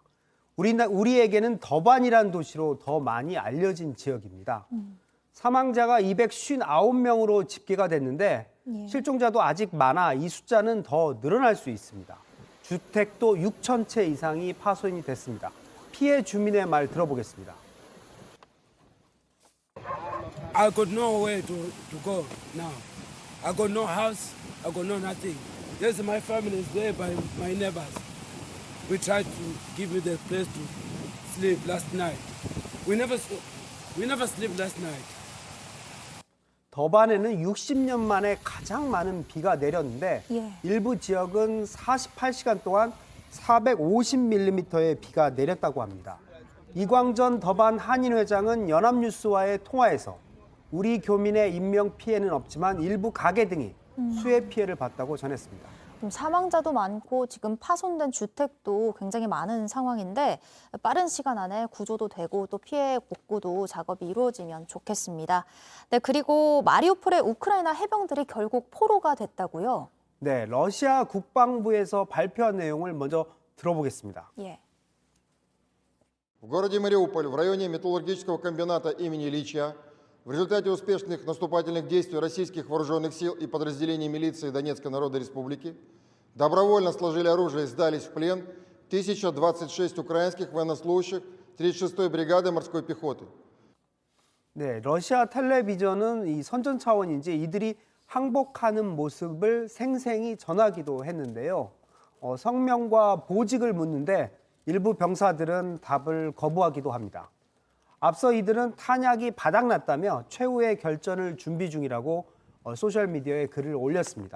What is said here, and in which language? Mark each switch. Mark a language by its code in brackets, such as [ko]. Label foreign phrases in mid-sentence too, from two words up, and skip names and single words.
[ko] 우리에게는 더반이란 도시로 더 많이 알려진 지역입니다. 사망자가 259명으로 집계가 됐는데 실종자도 아직 많아 이 숫자는 더 늘어날 수 있습니다. 주택도 6천 채 이상이 파손이 됐습니다. 피해 주민의 말 들어보겠습니다. [en] I got nowhere to go now. I got no house. I got no nothing. Yes, my family is there by my neighbors. We tried to give me the place to sleep last night. We never sleep last night. [ko] 더반에는 60년 만에 가장 많은 비가 내렸는데 일부 지역은 48시간 동안 450mm의 비가 내렸다고 합니다. 이광전 더반 한인회장은 연합뉴스와의 통화에서 우리 교민의 인명 피해는 없지만 일부 가게 등이 수해 피해를 봤다고 전했습니다. 사망자도 많고 지금 파손된 주택도 굉장히 많은 상황인데 빠른 시간 안에 구조도 되고 또 피해 복구도 작업이 이루어지면 좋겠습니다. 네, 그리고 마리우폴의 우크라이나 해병들이 결국 포로가 됐다고요? 네, 러시아 국방부에서 발표한 내용을 먼저 들어보겠습니다. 예. [ru] В городе Мариуполь, в районе металлургического комбината имени Ильича, в результате успешных наступательных действий российских вооруженных сил и подразделений милиции Донецкой Народной Республики добровольно сложили оружие и сдались в плен 1026 украинских военнослужащих 36-й бригады морской пехоты. [ko] 네, 러시아 텔레비전은 이 선전 차원인지 이들이 항복하는 모습을 생생히 전하기도 했는데요. 성명과 보직을 묻는데 일부 병사들은 답을 거부하기도 합니다. 앞서 이들은 탄약이 바닥났다며 최후의 결전을 준비 중이라고 소셜미디어에 글을 올렸습니다.